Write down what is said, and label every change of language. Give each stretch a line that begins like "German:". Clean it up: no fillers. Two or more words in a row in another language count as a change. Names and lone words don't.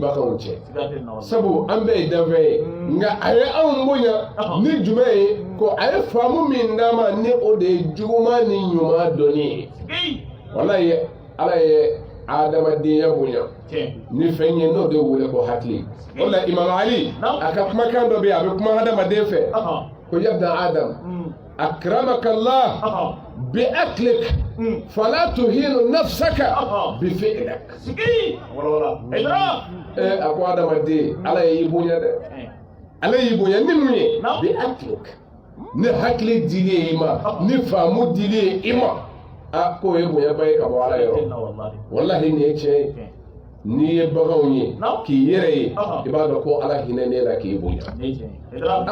Bambara: baganw cɛ sabu an bɛɛ ye danfɛn ye nka a ye anw bonya ni jumɛn ye ko a ye faamu min d'an ma ni o de ye juguman ni ɲuman dɔnni ye walayi ala ye adamadenya bonya ni fɛn ye n'o de wele ko hakili o la imam ali a ka kumakan dɔ bɛ yen a bɛ kuma hadamaden fɛ ko
Arabic: يا ابن آدم أكرمك الله بعقلك فلا تهن نفسك بفعلك
Bambara: a ko adamaden ala y'i bonya dɛ ala y'i bonya ni mun ye
Arabic: بعقلك
Bambara: ni hakili dili ye i ma ni faamu dili ye i ma a ko ye bonya ba ye ka bɔ ala yɔrɔ wallahi nin ye tiɲɛ ye n'i ye baganw ye k'i yɛrɛ ye i b'a dɔn ko ala hinɛ ne la k'i bonya a